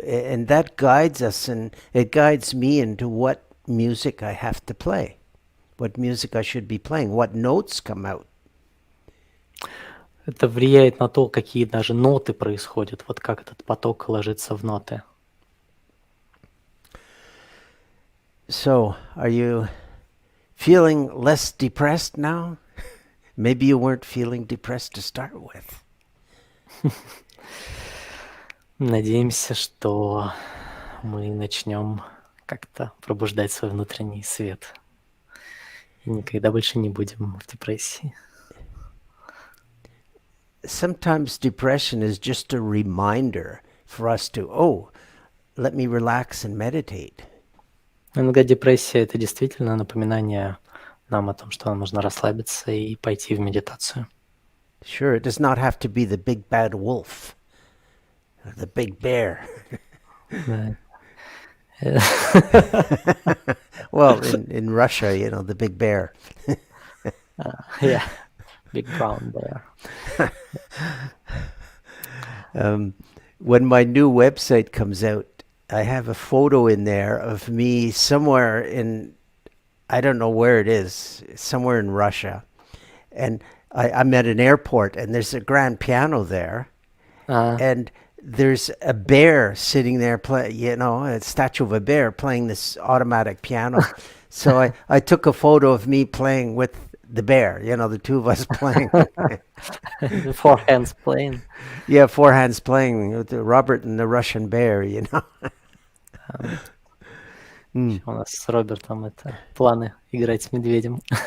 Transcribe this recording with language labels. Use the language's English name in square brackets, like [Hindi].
[English] And that guides us, and it guides me into what music I have to play, what music I should be playing, what notes come out. [Russian] Это влияет на то, какие даже ноты происходят, вот как этот поток ложится в ноты. [English] So, are you feeling less depressed now? Maybe you weren't feeling depressed to start with. [Russian] Надеемся, что мы начнем как-то пробуждать свой внутренний свет и никогда больше не будем в депрессии. [English] Sometimes depression is just a reminder for us to, oh, let me relax and meditate. [Russian] Иногда депрессия — это действительно напоминание нам о том, что нам нужно расслабиться и пойти в медитацию. [English] Sure, it does not have to be the big bad wolf, or the big bear. [Russian] Да. [English] Well, in Russia, you know, the big bear. Yeah, big brown bear. When my new website comes out, I have a photo in there of me somewhere in, I don't know where it is, somewhere in Russia. And I'm at an airport, and there's a grand piano there. And there's a bear sitting there, you know, a statue of a bear playing this automatic piano. So I took a photo of me playing with the bear, you know, the two of us playing. Four hands playing. Yeah, four hands playing with Robert and the Russian bear, you know. [Russian] У нас с Робертом это планы играть с медведем.